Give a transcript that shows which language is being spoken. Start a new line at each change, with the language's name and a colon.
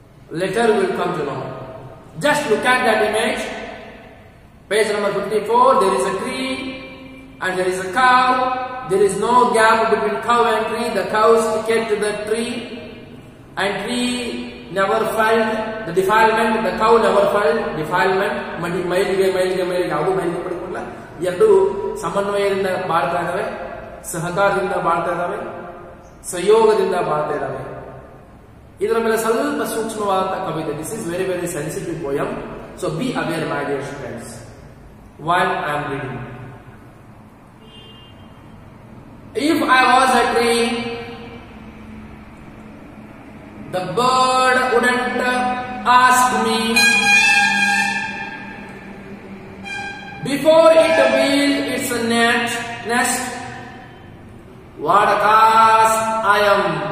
English: Later you will come to know. Just look at that image. Page number 54, there is a tree and there is a cow. There is no gap between cow and tree. The cow is tied to the tree and tree never felt the defilement, the cow never felt defilement.
Kannada: ಮೈಲಿಗೆ ಯಾವುದೂ ಮೈಲಿಗೆ ಪಡ್ಕೊಳ್ಳ, ಎರಡು ಸಮನ್ವಯದಿಂದ ಬಾಳ್ತಾ ಇದ್ದಾವೆ, ಸಹಕಾರದಿಂದ ಬಾಳ್ತಾ ಇದ್ದಾವೆ, ಸಹಯೋಗದಿಂದ ಬಾಳ್ತಾ ಇದ್ದಾವೆ. ಇದರ ಮೇಲೆ ಸ್ವಲ್ಪ ಸೂಕ್ಷ್ಮವಾದಂತಹ ಕವಿತೆ.
English: This is very very sensitive poem. So be aware my dear students while I am reading. If I was a tree, the bird wouldn't ask me before it built its nest what a task I am.